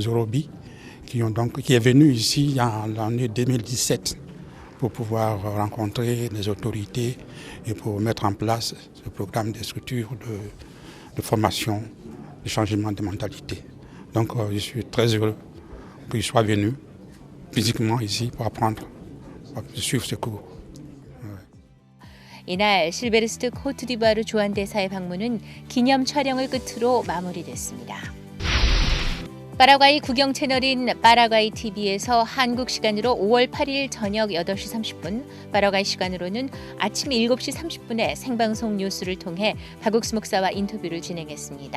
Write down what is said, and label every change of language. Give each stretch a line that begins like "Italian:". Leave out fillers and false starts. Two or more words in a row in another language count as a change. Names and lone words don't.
French: Zorobi qui est venu ici en l'année 2017 pour pouvoir rencontrer les autorités et pour mettre en place ce programme de structure de formation, de changement de mentalité. Donc je suis très heureux qu'il soit venu physiquement ici pour apprendre, pour suivre ce cours.
Korean: 이날 실베르스트 코트디부아르 주한대사의 방문은 기념 촬영을 끝으로 마무리됐습니다. 파라과이 국영 채널인 파라과이 TV에서 한국 시간으로 5월 8일 저녁 8시 30분, 파라과이 시간으로는 아침 7시 30분에 생방송 뉴스를 통해 박옥수 목사와 인터뷰를 진행했습니다.